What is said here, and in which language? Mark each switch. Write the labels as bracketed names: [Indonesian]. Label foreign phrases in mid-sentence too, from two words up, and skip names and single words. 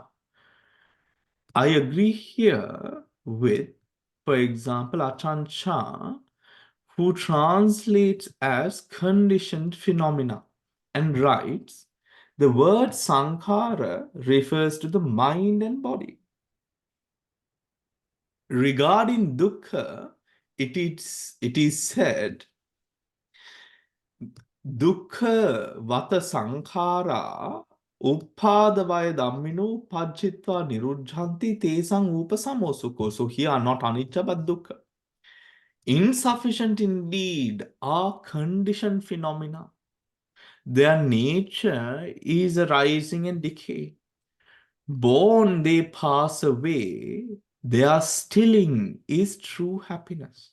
[English] I agree here with, for example, Achan Chah, who translates as conditioned phenomena and writes, the word Sankhara refers to the mind and body. Regarding Dukka, it is said [Pali] Dukka vata sankhara uppadavaya dhammino pajjitva nirujjanti tesang upasamosukho. [English] So here are not anicca but dukkha. Insufficient indeed are conditioned phenomena. Their nature is arising and decay. Born they pass away, their stilling is true happiness.